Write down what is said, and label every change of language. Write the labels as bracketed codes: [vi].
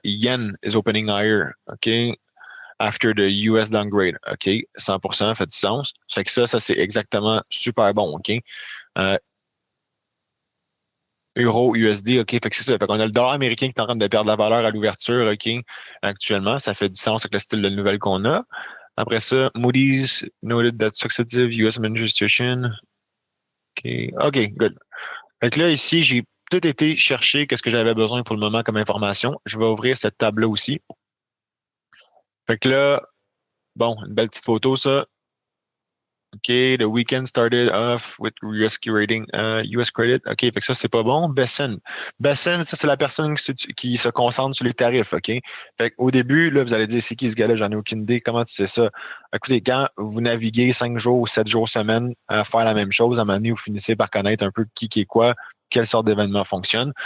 [en] Yen is opening higher, OK, after the US downgrade, OK, 100%, [fr] fait du sens. Fait que ça c'est exactement super bon, OK. Euro, USD, OK, fait que c'est ça. Fait qu'on a le dollar américain qui est en train de perdre la valeur à l'ouverture, OK, actuellement. Ça fait du sens avec le style de nouvelle qu'on a. Après ça, [en] Moody's noted that successive US administration. OK, good. [fr] Fait que là, ici, j'ai tout été chercher qu'est-ce que j'avais besoin pour le moment comme information. Je vais ouvrir cette table-là aussi. Fait que là, bon, une belle petite photo, ça. [en] OK, the weekend started off with rescue rating, US credit. [fr] OK, fait que ça, c'est pas bon. Bessen. Bessen, ça, c'est la personne qui se concentre sur les tarifs. OK? Fait qu'au début, là, vous allez dire, c'est qui ce gars-là? J'en ai aucune idée. Comment tu sais ça? Écoutez, quand vous naviguez 5 jours ou 7 jours semaine à faire la même chose, à un moment donné, vous finissez par connaître un peu qui est quoi, quelle sorte d'événement fonctionne.